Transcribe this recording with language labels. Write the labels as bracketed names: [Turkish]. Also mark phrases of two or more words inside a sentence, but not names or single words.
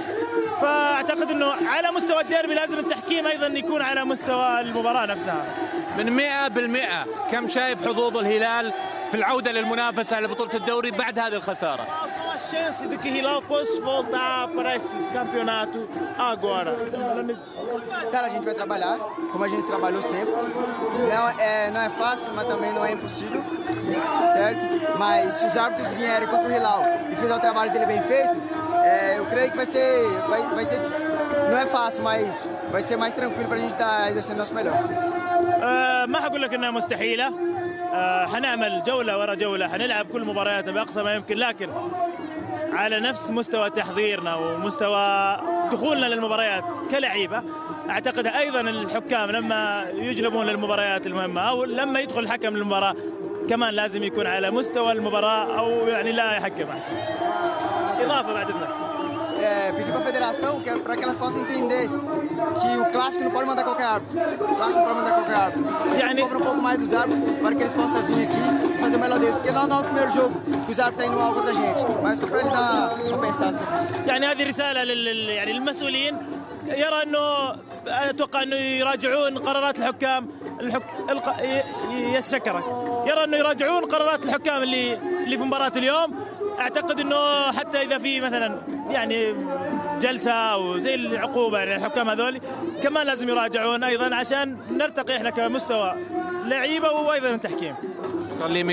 [Arabic] فاعتقد انه على مستوى الديربي لازم التحكيم ايضا يكون على مستوى المباراه نفسها. من 100% كم شايف حظوظ الهلال في العودة للمنافسة على بطولة الدوري بعد هذه الخسارة؟ [Portuguese] A chance de que Hilal possa voltar para esse campeonato agora. Cara, a gente vai trabalhar, como a gente trabalhou sempre. Não é fácil, mas também não é impossível, certo? Mas se os árbitros vierem contra o Hilal e fizer o trabalho dele bem feito, eu creio que vai ser, não é fácil, mas vai ser mais tranquilo para a gente estar exercendo nosso melhor. [Arabic] ما حقول لك انها مستحيله، حنعمل جوله ورا جوله، حنلعب كل مبارياتنا باقصى ما يمكن، لكن على نفس مستوى تحضيرنا ومستوى دخولنا للمباريات كلعيبه. اعتقد ايضا الحكام لما يجلبون للمباريات المهمه او لما يدخل الحكم للمباراه كمان لازم يكون على مستوى المباراه، او يعني لا يحكم احسن. اضافه بعد اذنك. [Portuguese] Pedir para a federação para que elas possam entender que o clássico não pode mandar qualquer árbitro. O clássico não pode mandar qualquer árbitro. E cobra um pouco mais dos árbitros para que eles possam vir aqui e fazer o melhor deles. Porque não é o primeiro jogo que os árbitros estão indo mal contra a gente. Mas só para ele dar uma pensada sobre isso. [Arabic] يعني هذه رسالة يعني للمسؤولين، يرى انه اتوقع انه يراجعون قرارات الحكام يتشكرك، يرى انه يراجعون قرارات الحكام اللي في مباراة اليوم. اعتقد انه حتى اذا في مثلا يعني جلسه او زي العقوبه يعني الحكام هذول كمان لازم يراجعون ايضا عشان نرتقي احنا كمستوى لعيبه وايضا التحكيم.